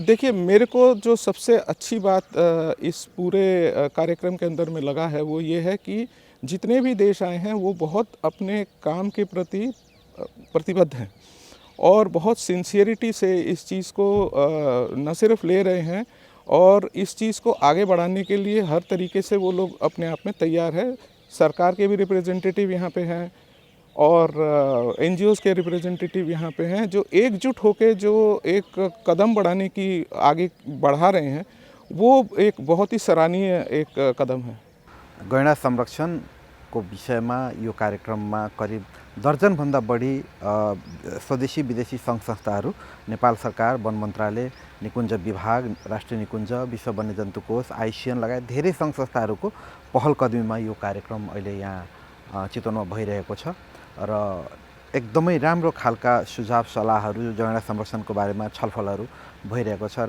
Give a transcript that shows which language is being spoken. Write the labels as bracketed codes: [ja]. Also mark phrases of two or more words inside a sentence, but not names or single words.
[hi] देखिए, मेरे को जो सबसे अच्छी बात इस पूरे कार्यक्रम के अंदर में लगा है वो ये है कि जितने भी देश आए हैं वो बहुत अपने काम के प्रति प्रतिबद्ध हैं और बहुत सिंसियरिटी से इस चीज़ को न सिर्फ ले रहे हैं और इस चीज़ को आगे बढ़ाने के लिए हर तरीके से वो लोग अपने आप में तैयार है। सरकार के भी रिप्रेजेंटेटिव यहाँ पे हैं और एनजीओज़ के रिप्रेजेंटेटिव यहाँ पे हैं जो एकजुट होकर जो एक कदम बढ़ाने की आगे बढ़ा रहे हैं, वो एक बहुत ही सराहनीय एक कदम है। [ne] गैंडा संरक्षणको विषयमा यो कार्यक्रममा करिब दर्जनभन्दा बढी स्वदेशी विदेशी सङ्घ संस्थाहरू, नेपाल सरकार, वन मन्त्रालय, निकुञ्ज विभाग, राष्ट्रिय निकुञ्ज, विश्व वन्यजन्तु कोष, आइसिएन लगायत धेरै सङ्घ संस्थाहरूको पहल कदमीमा यो कार्यक्रम अहिले यहाँ चितवनमा भइरहेको छ र एकदमै राम्रो खालका सुझाव सल्लाहहरू गैंडा संरक्षणको बारेमा छलफलहरू भइरहेको छ।